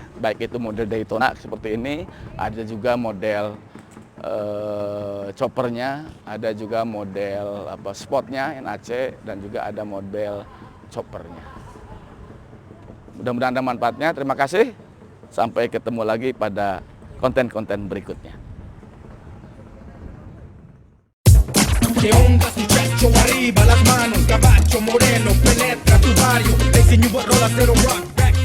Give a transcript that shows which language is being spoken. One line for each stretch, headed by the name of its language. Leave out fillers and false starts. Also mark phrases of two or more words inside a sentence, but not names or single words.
Indonesian: Baik itu model Daytona seperti ini, ada juga model choppernya, ada juga model sportnya NAC, dan juga ada model choppernya. Mudah-mudahan ada manfaatnya. Terima kasih. Sampai ketemu lagi pada konten-konten berikutnya.
Spanish: ¿Qué onda, muchacho? Arriba las manos, caballo moreno, penetra tu barrio, te enseño rolas de rock.